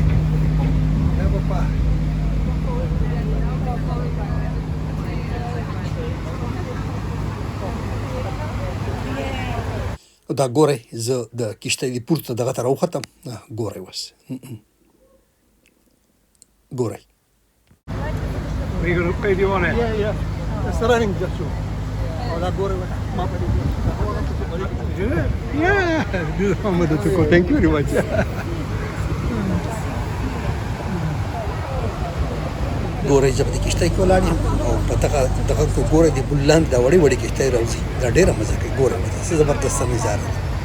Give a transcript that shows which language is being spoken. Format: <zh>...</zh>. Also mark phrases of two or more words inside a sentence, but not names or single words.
<ps>دا به په دا ګورئ، زه د کښتۍ د پورته دغه ته راوختم. ګورئ اوس، ګورئ.</ps> <en>Are you going to pay the one? Yeah. It's running just so. Oh, that</en> <ps>ګورئ ما په دې</ps> <en>Thank you very much.</en> <ps>ګورئ زه په دې کښتۍ کې ولاړ یم او په دغه کې ګورئ د پل لاندې دا وړې وړې کښتۍ راوځي. دا ډېره مزه کوي. ګورئ څه زبردسته نظاره ده.</ps>